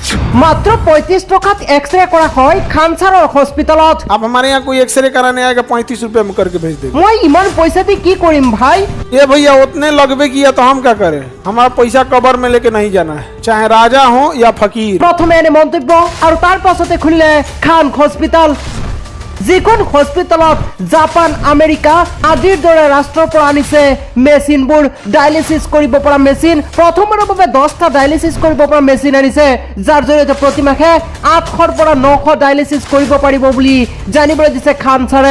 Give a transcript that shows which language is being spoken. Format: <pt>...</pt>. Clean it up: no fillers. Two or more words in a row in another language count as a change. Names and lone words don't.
<as>মাত্ৰ 35 টকাত এক্সৰে কৰা হয় খানচাৰৰ হস্পিটালত।</as> <hi>आप हमारे यहाँ कोई एक्सरे कराने आएगा 35 रुपए में करके भेज देगा।</hi> <as>মই ইমান পইচা দি কি কৰিম ভাই?</as> <hi>ये भैया उतने लगभग किया तो हम क्या करें, हमारा पैसा कबर में लेके नहीं जाना है, चाहे राजा हो या फकीर।</hi> <as>প্ৰথমে এনে মন্তব্য আৰু তাৰ পাছতে খুলিলে খান হস্পিটাল। যিখন হস্পিটালত জাপান আমেৰিকা আদিৰ দৰে ৰাষ্ট্ৰৰ পৰা আনিছে মেচিনবোৰ, ডায়ালিচিছ কৰিব পৰা মেচিন। প্ৰথমবাৰৰ বাবে 10টা ডায়ালিচিছ কৰিব পৰা মেচিন আনিছে, যাৰ জৰিয়তে প্ৰতিমাহে 800ৰ পৰা 900 ডায়ালিচিছ কৰিব পাৰিব বুলি জানিবলৈ দিছে খান ছাৰে।</as>